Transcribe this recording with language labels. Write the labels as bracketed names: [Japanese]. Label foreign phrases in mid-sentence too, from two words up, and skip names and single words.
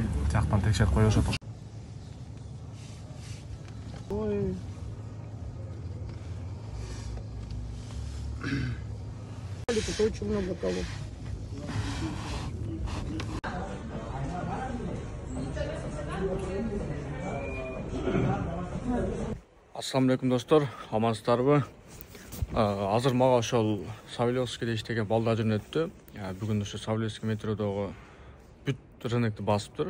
[Kazakh] Тияқтан текшеріп қойып жатыр. Ой. [Russian] Это очень много кого. [Kyrgyz] Ассалаумалейкум достар, амансыздарбы? Азыр мага ошол Савеловскийде иштеген балдар жөнөттү. Бүгүн ошо Савеловский метродогу бүт рынокты басыптыр.